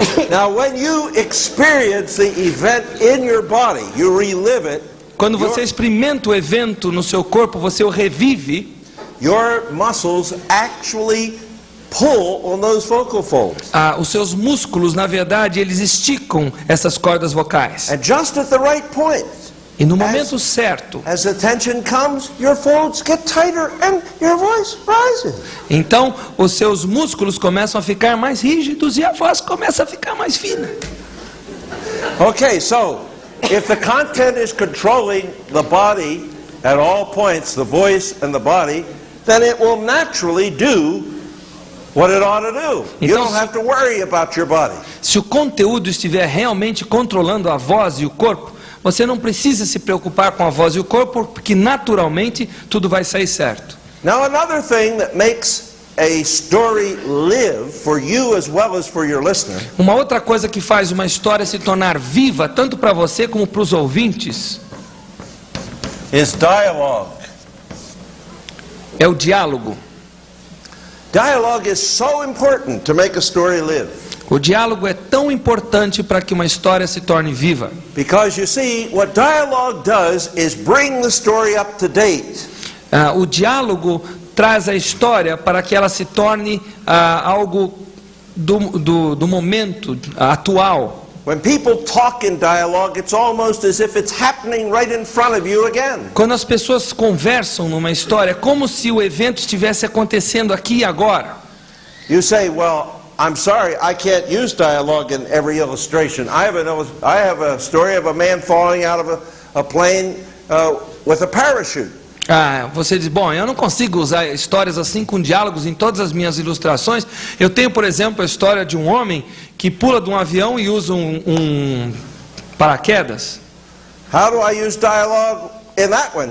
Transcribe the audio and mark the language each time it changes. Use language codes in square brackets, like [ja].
[en] Now when you experience the event in your body, you relive it. [pt] Quando você experimenta o evento no seu corpo, você o revive. [en] Your muscles actually pull on those vocal folds. [pt] Os seus músculos, na verdade, eles esticam essas cordas vocais. [en] And just at the right point, [pt] E no momento certo, [en] as the tension comes, your folds get tighter and your voice rises. [pt] então os seus músculos começam a ficar mais rígidos e a voz começa a ficar mais fina. [en] Okay, so if the content is controlling the body at all points, the voice and the body, then it will naturally do what it ought to do. You [pt] Então, [en] don't have to worry about your body. [pt] Se o conteúdo estiver realmente controlando a voz e o corpo, você não precisa se preocupar com a voz e o corpo, porque naturalmente tudo vai sair certo. [en] Now another thing that makes a story live for you as well as for your listener [pt] Uma outra coisa que faz uma história se tornar viva, tanto para você como para os ouvintes, [en] is dialogue. [pt] é o diálogo. [en] Dialogue is so important to make a story live. [pt] O diálogo é tão importante para que uma história se torne viva. [en] Because you see, what dialogue does is bring the story up to date. [pt] O diálogo traz a história para que ela se torne algo do momento atual. [en] When people talk in dialogue, it's almost as if it's happening right in front of you again. [pt] Quando as pessoas conversam numa história, é como se o evento estivesse acontecendo aqui e agora. [en] You say, well, I'm sorry, I can't use dialogue in every illustration. I have a story of a man falling out of a plane with a parachute. [pt] Você diz, bom, eu não consigo usar histórias assim com diálogos em todas as minhas ilustrações. Eu tenho, por exemplo, a história de um homem que pula de um avião e usa um paraquedas. [en] How do I use dialogue in that one?